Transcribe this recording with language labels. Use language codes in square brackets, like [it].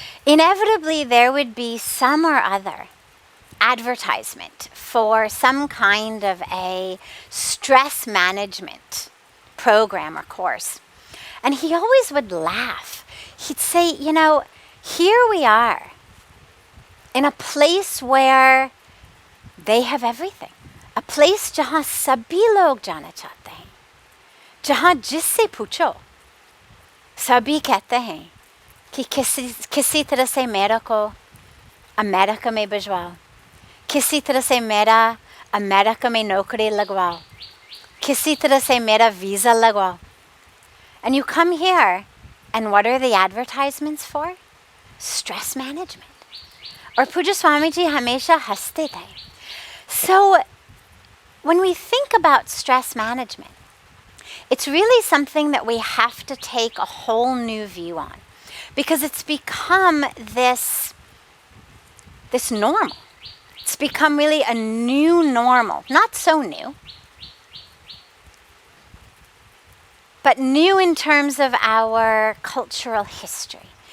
[en] Inevitably, there would be some or other advertisement for some kind of a stress management program or course. And he always would laugh. He'd say, you know, here we are in a place where they have everything. A place [hi] jahan sabhi log jana chahte hain. Jahan jisse pucho, sabhi kehte hain कि किसी तरह से मेरा को America में भिजवाओ, किसी तरह से मेरा अमेरिका में नौकरी लगवाओ, किसी तरह से मेरा visa लगवाओ. [en] And you come here, and what are the advertisements for? Stress management. [hi] और पूज्य स्वामी जी हमेशा हंसते थे. [en] So when we think about stress management, it's really something that we have to take a whole new view on. Because it's become this normal. It's become really a new normal. Not so new, but new in terms of our cultural history.